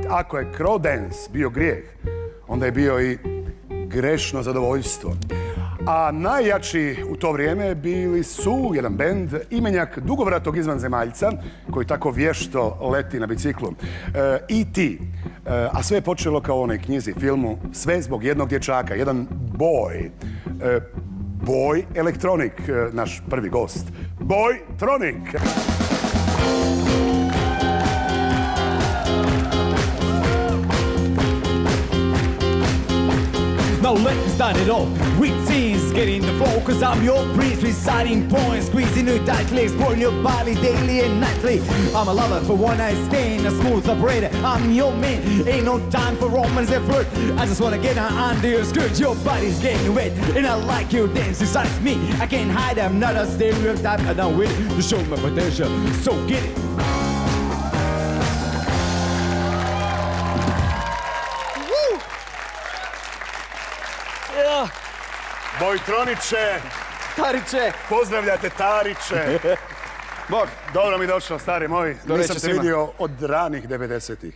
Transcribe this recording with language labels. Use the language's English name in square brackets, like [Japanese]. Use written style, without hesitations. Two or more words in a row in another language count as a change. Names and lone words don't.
[Croatian] Ako je [English] crow dance [Croatian] bio grijeh, onda je bio i grešno zadovoljstvo. A najjači u to vrijeme bili su jedan bend, imenjak dugovratog izvanzemaljca, koji tako vješto leti na biciklu, E.T. A sve je počelo kao u onoj knjizi, filmu, sve zbog jednog dječaka, jedan boy. Boy Electronic, naš prvi gost. Boytronic! [English] Now let's start it off with scenes, getting the flow, cause I'm your priest, reciting points, squeezing your tight legs, pouring your body daily and nightly. I'm a lover for one night stand, a smooth operator, I'm your man, ain't no time for romance and flirt. I just wanna get under your skirt, your body's getting wet, and I like your dance inside me. I can't hide, I'm not a stereotype, and I'm with it to show my potential, so get it. [Croatian] Boytroniće! Tariće! Pozdravljate Tariće! Bog! Dobro mi došao, stari moj. Nisam te vidio od ranih 90-ih.